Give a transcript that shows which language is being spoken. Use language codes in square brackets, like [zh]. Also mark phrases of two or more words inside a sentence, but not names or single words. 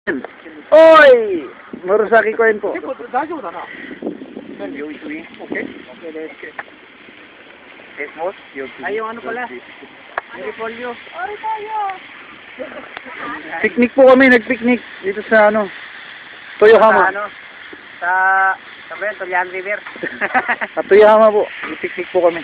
[tl] Oy! Murasaki ko po. [ja] 結構大丈夫だな。何用意する？ [en] Okay? Okay, let's get. [tl] Ay, yung ano pala? Repolyo. Picnic po kami, nag-picnic dito sa ano, Toyohama. Sa ano? Sa Torian River. Sa Toyohama po, nag-picnic po kami.